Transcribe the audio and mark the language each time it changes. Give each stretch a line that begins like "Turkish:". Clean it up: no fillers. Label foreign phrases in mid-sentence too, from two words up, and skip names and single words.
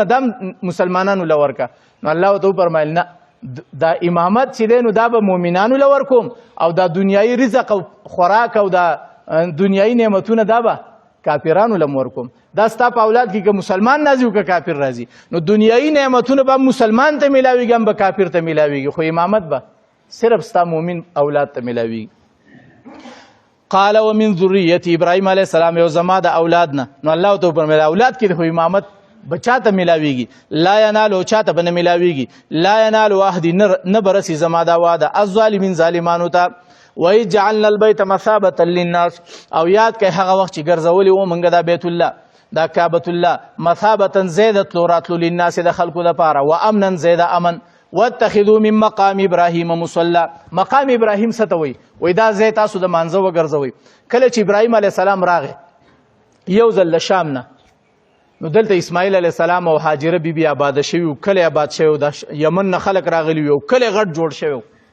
Pashto: دا مسلمانانو له ورکه نو الله ورته وفرمیل نه دا امامت چې دی نو دا به مؤمنانو له ورکوم او دا دنیایي رزق او خوراک او دا دنیایي نعمتونه دا به کافرانو له ورکوم دا ستا په اولاد کې که مسلمان راځي او که کافر راځي نو دنیایي نعمتونه به مسلمان ته میلاویږي هم به کافر ته میلاویږي خو امامت به صرف ستا مؤمن اولاد ته میلاویږي
Arabic: قال ومن ذریتی
Pashto: ابراهیم
Arabic: علیه السلام
Pashto: یو زما د اولاد نه نو الله ورته وفرمیل اولاد کې خو امامت به چاته میلاویږي
Arabic: لا ینالو
Pashto: چاته به نه میلاویږي
Arabic: لا ینالو عهدي
Pashto: نه به رسي زما دا واده الظالمین ظالمانو ته
Arabic: وإذ جعلنا البيت مثابة للناس
Pashto: او یاد کوي هغه وخت چې ګرځولي و موږ دا بیت الله دا کعبة الله مثابة زیده تلو راتلو للناس د خلکو دپاره
Arabic: و امنا
Pashto: زیده امن
Arabic: واتخذوا من مقام ابراهیم مصلی.
Pashto: مقام ابراهیم څه ته وایي؟ وایي دا ځای تاسو د مانځه وګرځوئ. کله چې ابراهیم
Arabic: علیه السلام
Pashto: راغی یو ځل له شام نه، نو دلته اسماعیل
Arabic: علیه السلام
Pashto: او هاجره بیبي آباده شوي وو، کلی آباد شوی وو، د یمن نه خلک راغلي وو، کلی غټ جوړ شوی وو.